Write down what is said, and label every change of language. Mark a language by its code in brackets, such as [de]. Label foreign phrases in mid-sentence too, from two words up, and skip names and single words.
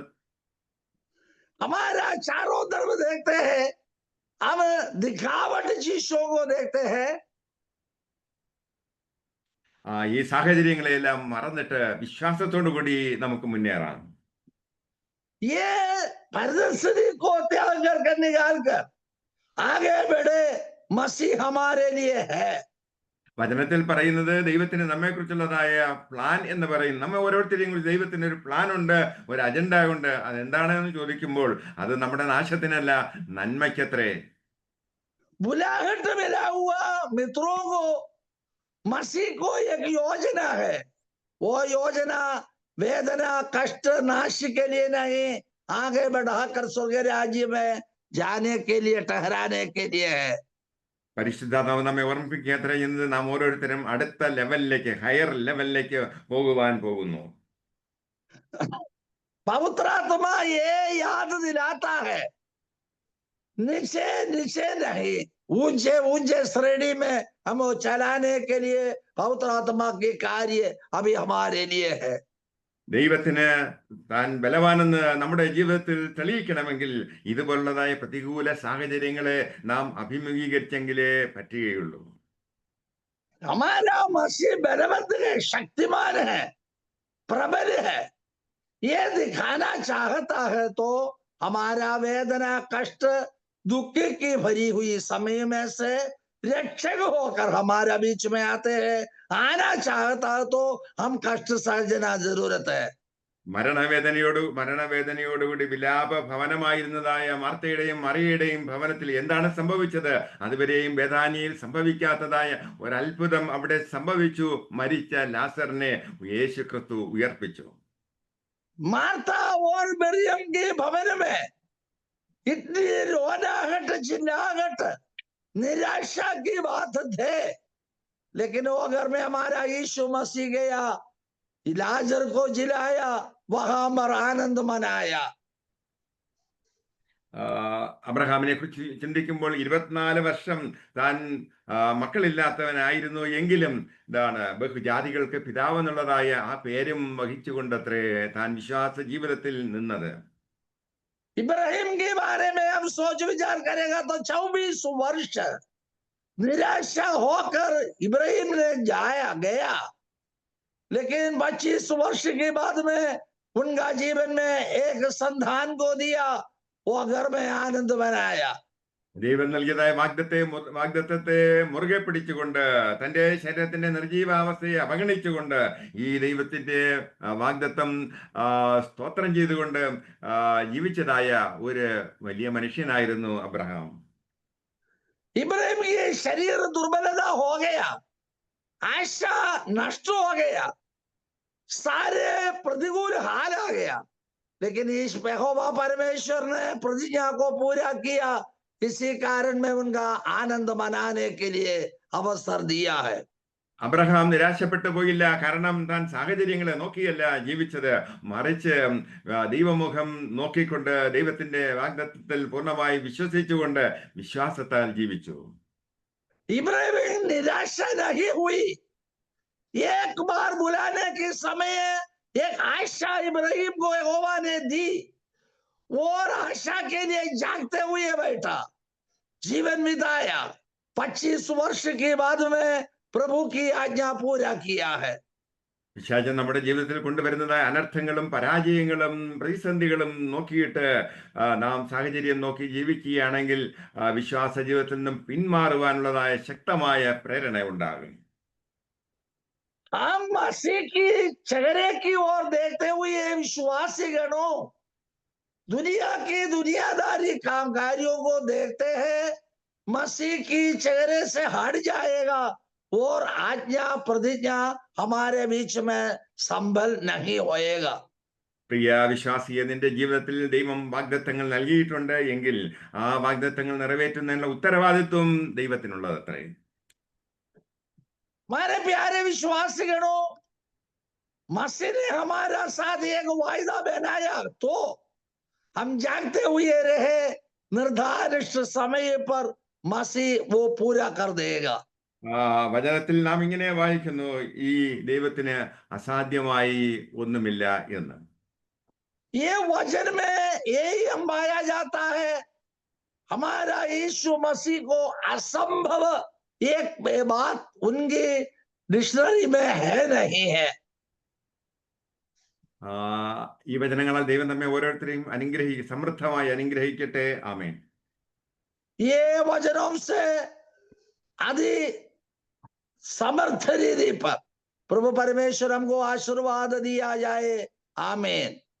[hi] हमारा चारों तरफ देखते हैं, हम दिखावट चीजों को देखते हैं। [ml] ഈ സാഹചര്യങ്ങളെല്ലാം മറന്നിട്ട് വിശ്വാസത്തോടു കൂടി നമുക്ക് മുന്നേറാം. [hi] ये प्रदर्शनी को त्याग कर निकाल कर आगे बढ़े, मसीह हमारे लिए है। [ml] വചനത്തിൽ പറയുന്നത് ദൈവത്തിന് നമ്മെ കുറിച്ചുള്ളതായ പ്ലാൻ എന്ന് പറയും. നമ്മെ ഓരോരുത്തരെയും കുറിച്ച് ദൈവത്തിന് ഒരു പ്ലാൻ ഉണ്ട്, ഒരു അജണ്ട ഉണ്ട്. അതെന്താണെന്ന് ചോദിക്കുമ്പോൾ അത് നമ്മുടെ നാശത്തിനല്ല, നന്മയ്ക്കത്രേ. [hi] बुलाहट मिला हुआ मित्रों को मसीह को एक योजना है, वो योजना वेदना कष्ट नाश के लिए नहीं, आगे बढ़ाकर स्वर्ग राज्य में जाने के लिए, ठहराने के लिए है। [ml] പരിശുദ്ധാത്മാവ് നമ്മെ ഓർമ്മിപ്പിക്കുക ചെയ്യുന്നത് നാം ഓരോരുത്തരും അടുത്ത ലെവലിലേക്ക്, ഹയർ ലെവലിലേക്ക് പോകുവാൻ പോകുന്നു. [hi] पवित्र आत्मा ये याद दिलाता है, नीचे नीचे नहीं, ऊंचे ऊंचे श्रेणी में हम चलाने के लिए पवित्र आत्मा के कार्य अभी हमारे लिए है। [ml] ദൈവത്തിന് താൻ ബലവാനെന്ന് നമ്മുടെ ജീവിതത്തിൽ തെളിയിക്കണമെങ്കിൽ ഇതുപോലുള്ളതായ പ്രതികൂല സാഹചര്യങ്ങളെ നാം അഭിമുഖീകരിച്ചെങ്കിലേ പറ്റുകയുള്ളൂ. [hi] हमारा मसीह बलवंत है, शक्तिमान है, प्रबल है, ये दिखाना चाहता है तो हमारा वेदना कष्ट दुख की भरी हुई समय में से रक्षक होकर हमारा बीच में आते हैं। आना चाहता है तो हम कष्ट सहजना जरूरत है। [ml] മരണവേദനയോടുകൂടി വിലാപ ഭവനമായിരുന്നതായ മാർത്തയുടെയും മറിയയുടെയും ഭവനത്തിൽ എന്താണ് സംഭവിച്ചത്? അതുവരെയും ബേഥാനിയിൽ സംഭവിക്കാത്തതായ ഒരത്ഭുതം അവിടെ സംഭവിച്ചു. മരിച്ച ലാസറിനെ യേശു ക്രിസ്തു ഉയർപ്പിച്ചു. [hi] मार्था और मरियम के भवन में इतनी रोनाहट चिल्लाहट निराशा की बात थे, लेकिन वो घर में हमारा यीशु मसीह गया, लाजर को जिलाया, वहां मर आनंद मनाया। [ml] അബ്രഹാമിനെ കുറിച്ച് ചിന്തിക്കുമ്പോൾ 24 വർഷം താൻ മക്കളില്ലാത്തവനായിരുന്നു എങ്കിലും ഇതാണ് ബഹുജാതികൾക്ക് പിതാവ് എന്നുള്ളതായ ആ പേരും വഹിച്ചുകൊണ്ടത്രേ താൻ വിശ്വാസ ജീവിതത്തിൽ നിന്നത്. [hi] इब्राहिम के बारे में हम सोच विचार करेगा तो 24 वर्ष निराशा होकर इब्राहिम ने जाया गया, लेकिन 25 वर्ष के बाद में उनका जीवन में एक संतान को दिया, वो घर में आनंद मनाया। [ml] ദൈവം നൽകിയതായ വാഗ്ദത്തത്തെ മുറുകെ പിടിച്ചുകൊണ്ട് തന്റെ ശരീരത്തിന്റെ നിർജീവാവസ്ഥയെ അവഗണിച്ചുകൊണ്ട് ഈ ദൈവത്തിന്റെ വാഗ്ദത്തം സ്തോത്രം ചെയ്തുകൊണ്ട് ജീവിച്ചതായ ഒരു വലിയ മനുഷ്യനായിരുന്നു അബ്രഹാം. [hi] इब्राहिम की शरीर दुर्बलता हो गया, आशा नष्ट हो गया, सारे प्रतिकूल हाल आ गया, लेकिन इस यहोवा परमेश्वर ने प्रतिज्ञा को पूरा किया। इसी कारण में उनका आनंद मनाने के लिए अवसर दिया है। [ml] അബ്രഹാം നിരാശപ്പെട്ടു പോയില്ല. കാരണം താൻ സാഹചര്യങ്ങളെ നോക്കിയല്ല ജീവിച്ചത്, മറിച്ച് ദൈവമുഖം നോക്കിക്കൊണ്ട് ദൈവത്തിന്റെ വാഗ്ദത്തത്തിൽ പൂർണ്ണമായി വിശ്വസിച്ചുകൊണ്ട് വിശ്വാസത്താൽ ജീവിച്ചു. [hi] इब्राहिम निराशा नहीं हुई। एक बार बुलाने के समय एक आशा इब्राहिम को यहोवा ने दी, और आशा के लिए जागते हुए बैठा, जीवन बिताया। 25 वर्ष के बाद में प्रभु की आज्ञा पूरा किया है। [ml] പിശാചൻ നമ്മുടെ ജീവിതത്തിൽ കൊണ്ടുവരുന്നതായ അനർത്ഥങ്ങളും പരാജയങ്ങളും പ്രതിസന്ധികളും നോക്കിയിട്ട് നാം സാഹചര്യം നോക്കി ജീവിക്കുകയാണെങ്കിൽ വിശ്വാസ ജീവിതത്തിൽ നിന്നും പിന്മാറുവാനുള്ളതായ ശക്തമായ പ്രേരണ ഉണ്ടാകും. [hi] हम मसीह की चेहरे की ओर देखते हुए विश्वासी गणों दुनिया की दुनियादारी कामकारियों को देखते हैं, मसीह की चेहरे से हट जाएगा और आज्ञा प्रतिज्ञा हमारे बीच में संभल नहीं होएगा। [ml] പ്രിയ വിശ്വാസിയെ, നിന്റെ ജീവിതത്തിൽ ദൈവം വാഗ്ദത്തങ്ങൾ നൽകിയിട്ടുണ്ട് എങ്കിൽ ആ വാഗ്ദത്തങ്ങൾ നിറവേറ്റുന്നതിനുള്ള ഉത്തരവാദിത്വം ദൈവത്തിനുള്ളതത്രേ. [hi] हमारे प्यारे विश्वासी गणों, मसीह ने हमारा साथ एक वायदा बनाया, तो हम जागते हुए रहे, निर्धारित समय पर मसीह वो पूरा कर देगा। [ml] വചനത്തിൽ നാം ഇങ്ങനെ വായിക്കുന്നു, ഈ ദൈവത്തിന് അസാധ്യമായി ഒന്നുമില്ല എന്ന്. [hi] ये वचन में यही हम पाया जाता है, हमारा यीशु मसीह को असंभव एक बात उनकी डिक्शनरी में है नहीं है। [ml] ഈ വചനങ്ങളാൽ ദൈവം നമ്മെ ഓരോരുത്തരെയും സമൃദ്ധമായി അനുഗ്രഹിക്കട്ടെ. ആമേൻ. [hi] ये वचनों से आदि समर्थ रीति पर प्रभु परमेश्वर हमको आशीर्वाद दिया जाए। आमीन।